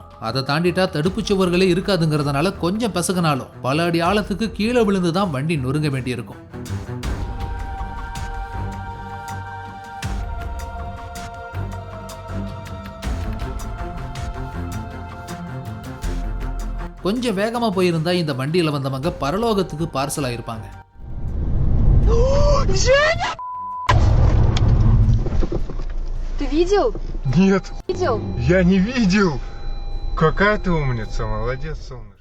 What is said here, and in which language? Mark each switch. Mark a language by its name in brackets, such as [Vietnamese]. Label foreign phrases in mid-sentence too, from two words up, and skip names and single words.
[Tamil] அதை தாண்டிட்டா தடுப்பு சுவர்களே இருக்காதுங்கிறதுனால கொஞ்சம் பெசகனாலும் பல அடி ஆழத்துக்கு கீழே விழுந்து தான் வண்டி நொறுங்க வேண்டியிருக்கும். கொஞ்சம் வேகமா போயிருந்தா இந்த வண்டியில வந்தவங்க பரலோகத்துக்கு பார்சல் ஆயிருப்பாங்க. [Russian] Ты видел? Нет, Видел? я не видел. Какая ты умница, молодец, солнышко.